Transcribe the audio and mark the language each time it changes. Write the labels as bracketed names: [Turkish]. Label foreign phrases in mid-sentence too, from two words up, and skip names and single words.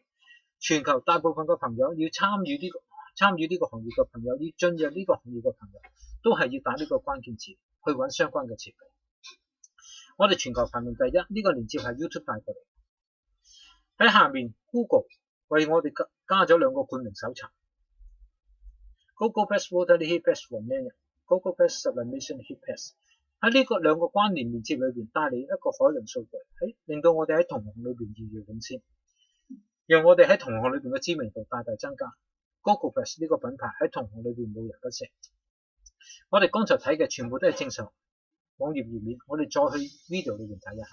[Cantonese] 全球大部分嘅朋友要參與呢個行業嘅朋友，要進入呢個行業嘅朋友，都係要打呢個關鍵詞去揾相關嘅設備。我哋全球排名第一，呢個鏈接係 YouTube 帶過嚟。喺下面 Google 為我哋加咗2個冠名搜尋 [English] Google Best Waterly Heatpress for Men Google Best Sublimation Heatpress。 [Cantonese] 喺呢個2個關聯鏈接裏邊帶嚟一個海量數據，令到我哋喺同行裏邊遙遙領先，讓我哋喺同行裏邊嘅知名度大大增加。Google Best 呢個品牌喺同行裏邊冇人不識。我哋剛才睇嘅全部都係正常網頁頁面，我哋再去 video 裏邊睇一下。